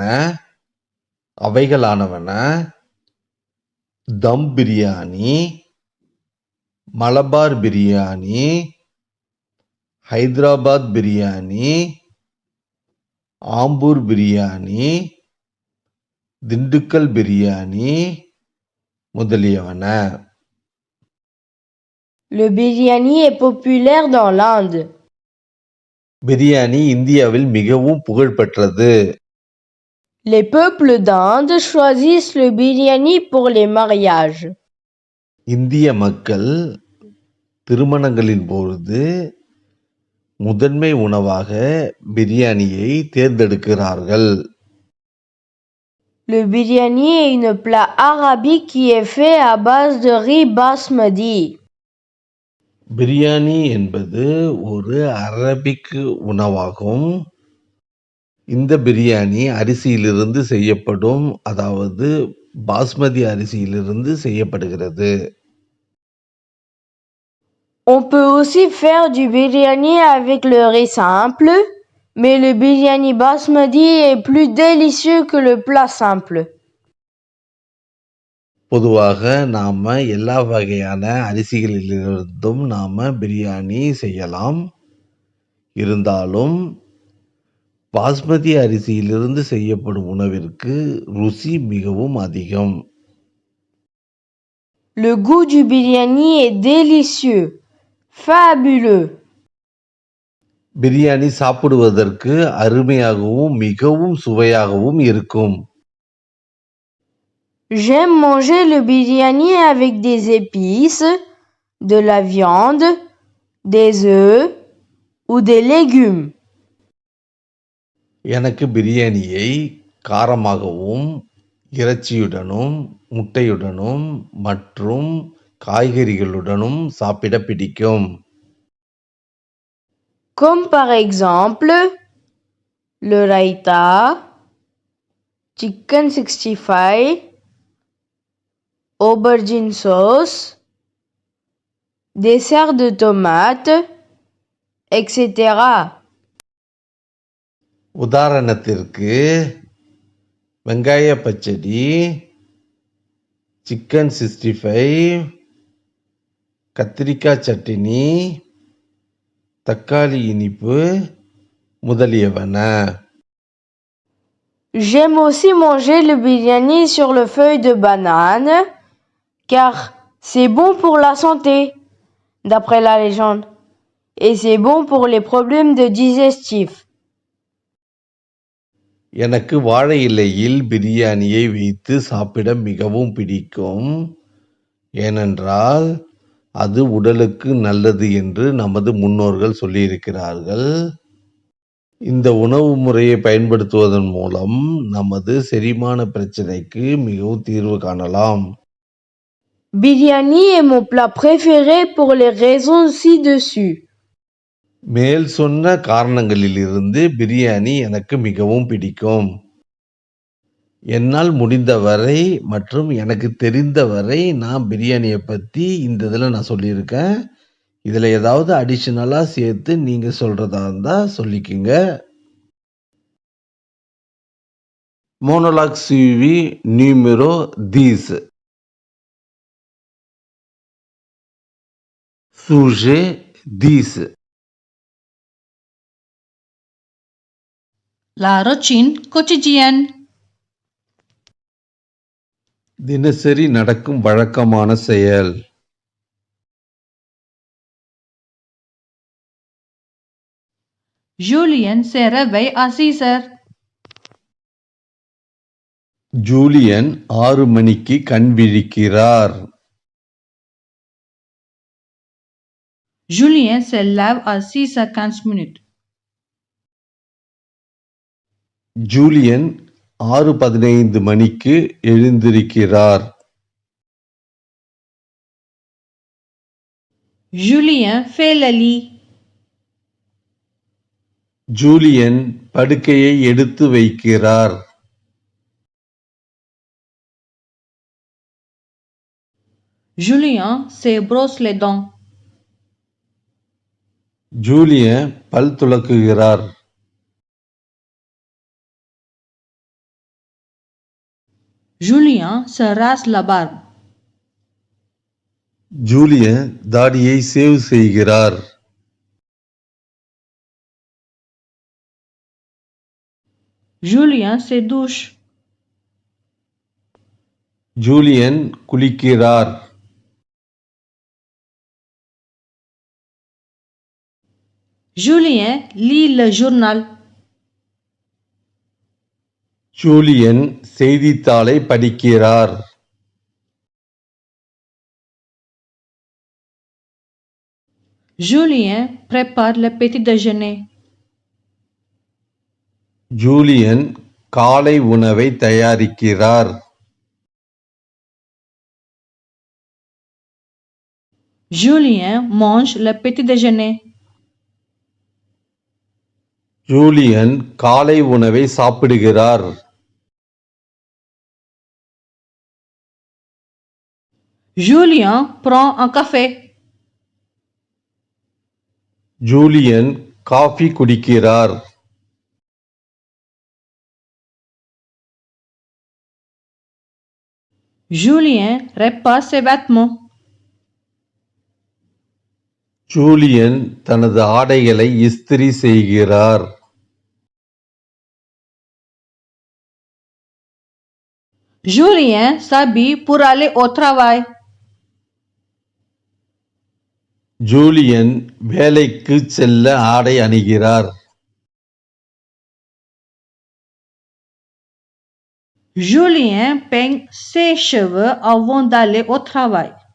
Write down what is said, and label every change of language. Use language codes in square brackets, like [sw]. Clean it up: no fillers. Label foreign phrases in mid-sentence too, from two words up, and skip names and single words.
[ta] அவைகளானவன தம் பிரியாணி, மலபார் பிரியாணி, ஹைதராபாத் பிரியாணி, ஆம்பூர் பிரியாணி, திண்டுக்கல் பிரியாணி முதலியவன. [fr] Le biryani est populaire dans l'Inde. [ta] பிரியாணி இந்தியாவில் மிகவும் புகழ்பெற்றது. [fr] Les peuples d'Inde choisissent le biryani pour les mariages. [ta] இந்திய மக்கள் திருமணங்களின் பொழுது முதன்மை உணவாக பிரியாணியை தேர்ந்தெடுக்கிறார்கள். [fr] Le biryani est une plat arabique qui est fait à base de riz basmati. [ta] பிரியாணி என்பது ஒரு அரபிக் உணவாகும். இந்த பிரியாணி அரிசியிலிருந்து செய்யப்படும், அதாவது பாஸ்மதி அரிசியிலிருந்து செய்யப்படுகிறது. [fr] On peut aussi faire du biryani avec le riz simple, mais le biryani basmati est plus délicieux que le plat simple. [ta] பொதுவாக நாம எல்லா வகையான அரிசிகளிலிருந்தும் நாம பிரியாணி செய்யலாம். இருந்தாலும் பாஸ்மதி அரிசியிலிருந்து செய்யப்படும் உணவிற்கு ருசி மிகவும் அதிகம். [fr] Le goût du biryani est délicieux, fabuleux. [ta] பிரியாணி சாப்பிடுவதற்கு அருமையாகவும் மிகவும் சுவையாகவும் இருக்கும். [fr] J'aime manger le biryani avec des épices, de la viande, des œufs ou des légumes. [ta] எனக்கு பிரியாணியை காரமாகவும் இறைச்சியுடனும் முட்டையுடனும் மற்றும் காய்கறிகளுடனும் சாப்பிட பிடிக்கும். [fr] Comme par exemple le raita, chicken 65, aubergine sauce, dessert de tomates, etc. [ta] உதாரணத்திற்கு வெங்காய பச்சடி, சிக்கன் 65, கத்திரிக்காய் சட்டினி, தக்காளி இனிப்பு முதலியவன. [fr] J'aime aussi manger le biryani sur le feuille de banane, car c'est bon pour la santé, d'après la légende, et c'est bon pour les problèmes de digestif. [ta] எனக்கு வாழை இலையில் பிரியாணியை வைத்து சாப்பிட மிகவும் பிடிக்கும். ஏனென்றால் அது உடலுக்கு நல்லது என்று நமது முன்னோர்கள் சொல்லியிருக்கிறார்கள். இந்த உணவு முறையை பயன்படுத்துவதன் மூலம் நமது செரிமான பிரச்சனைக்கு மிகவும் தீர்வு காணலாம். [fr] Biryani est mon plat préféré pour les raisons ci-dessus. [ta] மேல் சொன்ன காரணங்களிலிருந்து பிரியாணி எனக்கு மிகவும் பிடிக்கும். என்னால் முடிந்தவரை மற்றும் எனக்கு தெரிந்தவரை நான் பிரியாணியை பத்தி இந்த இதில் நான் சொல்லியிருக்கேன். இதில் ஏதாவது அடிஷனலாக சேர்த்து நீங்கள் சொல்கிறதா இருந்தால் சொல்லிக்கோங்க. [fr] Monologue suivi numéro 10. Sujet 10. La routine quotidienne. [ta] தினசரி நடக்கும் வழக்கமான செயல். [fr] Julien se réveille à 6 heures. [ta] ஜூலியன் 6 மணிக்கு கண் விழிக்கிறார். [fr] Julien se lève à 6h15. [ta] ஜூலியன் 6:15 மணிக்கு எழுந்திருக்கிறார். [fr] Julien fait le lit. [ta] ஜூலியன் படுக்கையை எடுத்து வைக்கிறார். [fr] Julien se brosse les dents. [ta] ஜூலியன் பல் துலக்குகிறார். [fr] Julien se rase la barbe. [ta] ஜூலியன் தாடியை சேவ் செய்கிறார். [fr] Julien se douche. [ta] ஜூலியன் குளிக்கிறார். [fr] Julien lit le journal. [ta] ஜூலியன் செய்தித்தாளை படிக்கிறார். [fr] Julien prépare le petit déjeuner. [ta] ஜூலியன் காலை உணவை தயாரிக்கிறார். [fr] Julien mange le petit déjeuner. [ta] ஜூலியன் காலை உணவை சாப்பிடுகிறார். [fr] Julien prend un café. [ta] ஜூலியன் காஃபி குடிக்கிறார். [fr] Julien répare ses vêtements. [ta] ஜூலியன் தனது ஆடைகளை இஸ்திரி செய்கிறார். [fr] Julien s'habille pour aller au travail. [ta] ஜூலியன் வேலைக்கு செல்ல ஆடை அணிகிறார். [fr] Julien peigne ses cheveux avant d'aller au travail.